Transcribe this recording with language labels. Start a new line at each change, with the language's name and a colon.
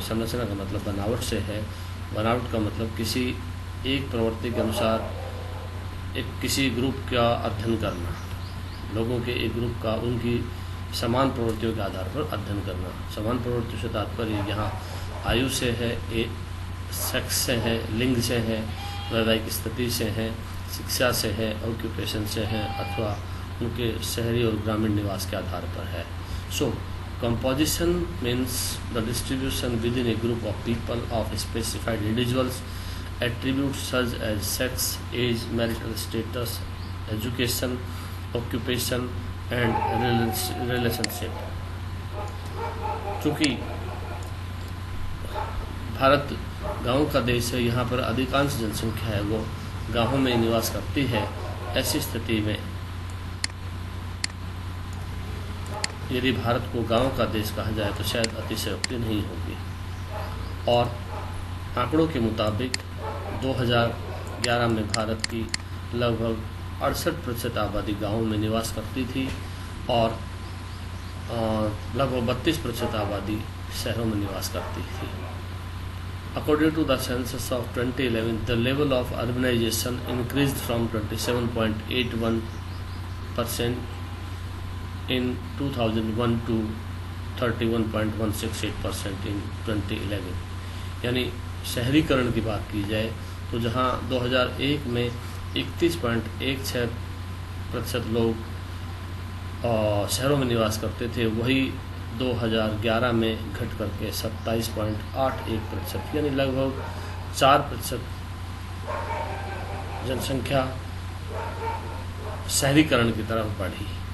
Hindi: संरचना का मतलब बनावट से है। बनावट का मतलब किसी एक प्रवृत्ति के अनुसार किसी ग्रुप का अध्ययन करना, लोगों के एक ग्रुप का उनकी समान प्रवृत्तियों के आधार पर अध्ययन करना। समान प्रवृत्तियों से तात्पर्य यहाँ आयु से है, सेक्स से है, लिंग से है, वैवाहिक स्थिति से है, शिक्षा से है, ऑक्यूपेशन से है, अथवा उनके शहरी और ग्रामीण निवास के आधार पर है।
English: So composition means the distribution within a group of people of specified individuals, attributes such as sex, age, marital status, education, occupation and relationship।
Hindi: चूँकि भारत गाँव का देश है, यहाँ पर अधिकांश जनसंख्या है वो गाँवों में निवास करती है। ऐसी स्थिति में यदि भारत को गांव का देश कहा जाए तो शायद अतिशयोक्ति नहीं होगी। और आंकड़ों के मुताबिक 2011 में भारत की लगभग 68% आबादी गांवों में निवास करती थी और लगभग 32% आबादी शहरों में निवास करती थी।
English: According to the census of 2011, the level of urbanization increased from 27.81% in 2001 to 31.168% in 2011।
Hindi: यानी शहरीकरण की बात की जाए तो जहां 2001 में 31.16% लोग शहरों में निवास करते थे, वही 2011 में घट करके 27.81%, यानी लगभग 4% जनसंख्या शहरीकरण की तरफ बढ़ी।